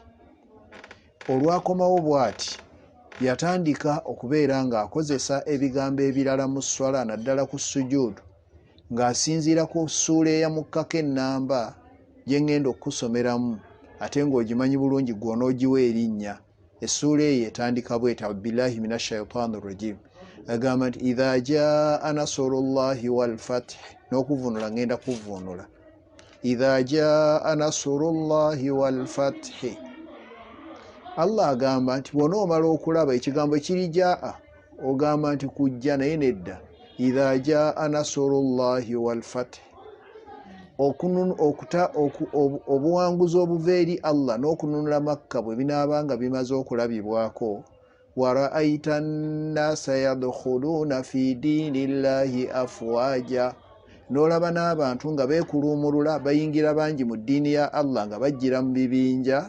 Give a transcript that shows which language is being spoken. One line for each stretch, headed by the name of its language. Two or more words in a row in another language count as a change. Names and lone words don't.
Ganda: Olwakomawo bw'ati yatandika okubeera ng'akozesa ebigambo ebirala mu swala, naddala ku sujuudu, ng'asinziira ku ssuula eyamukkako ennamba gye ngenda okusomeramu, ate ng'ogimanyi bulungi gw'onoogiwa erinnya. Essuula eyo etandika bw'eta
Arabic: بالله من الشيطان الرجيم.
Ganda: Agamba nti
Arabic: إذا جاء نصر الله والفتح,
Ganda: n'okuvunula ngenda kuvunula.
Arabic: إذا جاء نصر الله والفتح.
Ganda: Allah agamba nti bw'onoomala okulaba ekigambo ekiri jaa ogamba nti kujja, naye nedda.
Arabic: إذا جاء نصر الله والفتح,
Ganda: obuwanguzi obuva eri Allah n'okununula Makka bwe binaabanga bimaze okulabibwako,
Arabic: ورأيت الناس يدخلون في دين الله أفواجا,
Ganda: n'olaba n'abantu nga beekuluumulula bayingira bangi mu ddiini ya Allah nga bajjira mu bibinja.